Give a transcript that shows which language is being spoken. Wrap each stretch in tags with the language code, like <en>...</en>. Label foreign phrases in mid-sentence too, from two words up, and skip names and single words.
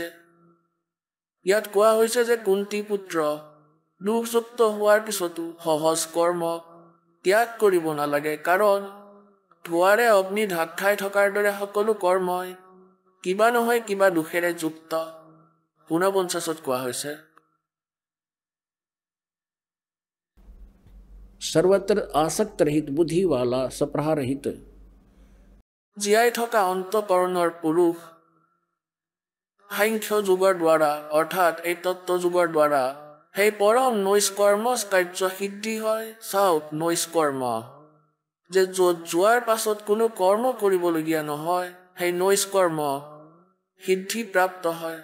<as>ইয়াত কোৱা হৈছে যে কুন্তি পুত্ৰ দুখযুক্ত হোৱাৰ পিছতো সহজ কৰ্ম ত্যাগ কৰিব নালাগে, কাৰণ ধোঁৱাৰে অগ্নি ঢাক খাই থকাৰ দৰে সকলো কৰ্মই কিবা নহয় কিবা দুখেৰে যুক্ত।</as> <hi>49</hi> <as>কোৱা হৈছে</as> <hi>सर्वत्र आसक्त रहित बुद्धि वाला सप्राह रहित।</hi> <as>জীয়াই থকা অন্তকৰণৰ পুৰুষ সাংখ্য যুগৰ দ্বাৰা অৰ্থাৎ এই তত্ত্ব যুগৰ দ্বাৰা সেই পৰম নৈষ্কৰ্ম কাৰ্য সিদ্ধি হয়। চাওক নৈষ্কৰ্ম যে য'ত যোৱাৰ পাছত কোনো কৰ্ম কৰিবলগীয়া নহয়, সেই নৈষ্কৰ্ম সিদ্ধি প্ৰাপ্ত হয়।</as>